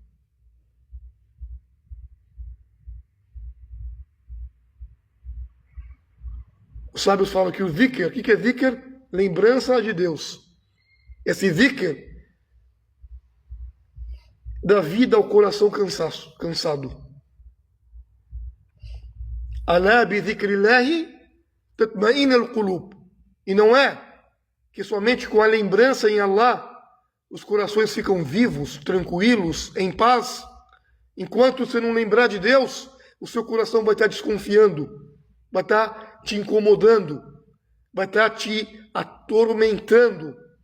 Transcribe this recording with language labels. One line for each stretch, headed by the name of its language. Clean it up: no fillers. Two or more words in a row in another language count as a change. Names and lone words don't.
Portuguese: Os sábios falam que o dhikr, o que é dhikr? Lembrança de Deus. Esse dhikr dá vida ao coração cansado.
Arabic: ألا بذكر الله تطمئن القلوب.
Portuguese: E não é que somente com a lembrança em Allah os corações ficam vivos, tranquilos, em paz. Enquanto você não lembrar de Deus, o seu coração vai estar desconfiando, vai estar te incomodando, vai estar te atormentando.